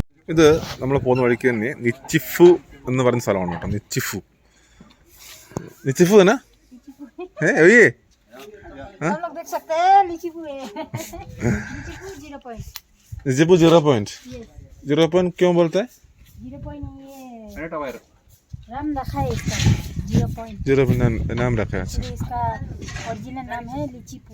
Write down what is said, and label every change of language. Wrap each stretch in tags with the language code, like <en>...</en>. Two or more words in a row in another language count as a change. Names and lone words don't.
<ml>ഇത് നമ്മൾ പോകുന്ന വഴിക്ക് തന്നെ നിച്ചിഫു എന്ന് പറയുന്ന സ്ഥലമാണ് കേട്ടോ.</ml> <hi>നിച്ചിഫു</hi> <ml>തന്നെ ഒയ്യേ</ml> <hi>निजीपू 0 पॉइंट 0 पॉइंट क्यों बोलते हैं? 0 पॉइंट ये नाम रखा है इसका 0 पॉइंट 0 पॉइंट नाम रखा है. अच्छा इसका ओरिजिनल नाम है लीचीपू.</hi>